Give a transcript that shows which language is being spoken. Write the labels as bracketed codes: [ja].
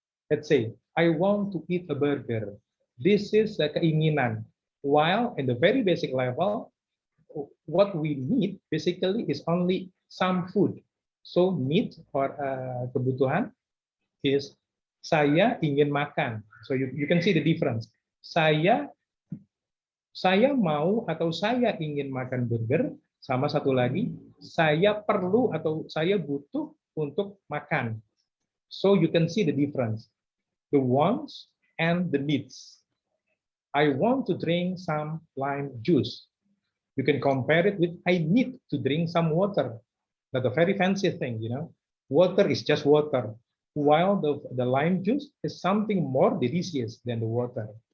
[en] Let's say, I want to eat a burger. This is a keinginan. While in the very basic level, what we need basically is only some food. So need or kebutuhan is [id] saya ingin makan. [en] So you can see the difference. [id] Saya mau atau saya ingin makan burger, sama satu lagi, saya perlu atau saya butuh untuk makan. [en] So you can see the difference. The wants and the needs. I want to drink some lime juice. You can compare it with I need to drink some water. Not a very fancy thing, you know. Water is just water, while the lime juice is something more delicious than the water.